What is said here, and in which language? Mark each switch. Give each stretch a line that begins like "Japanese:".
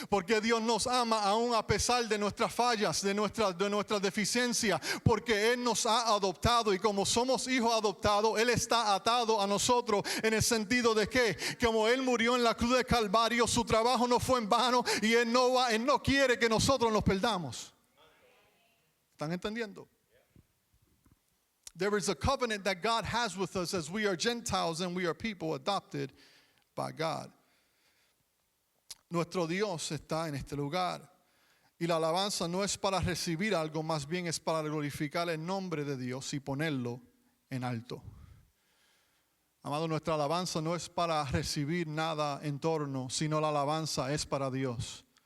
Spanish: Porque Dios nos ama aún a pesar de nuestras fallas, de nuestras deficiencias. Porque Él nos ha adoptado y como somos hijos adoptados, Él está atado a nosotros en el sentido de que como Él murió en la cruz de Calvario, su trabajo no fue en vano y Él no quiere que nosotros nos perdamos. ¿Están entendiendo?
English: There is a covenant that God has with us as we are Gentiles and we are people adopted by God.
Spanish: Nuestro Dios está en este lugar y la alabanza no es para recibir algo, más bien es para glorificar el nombre de Dios y ponerlo en alto. Amado, nuestra alabanza no es para recibir nada en torno, sino la alabanza es para Dios.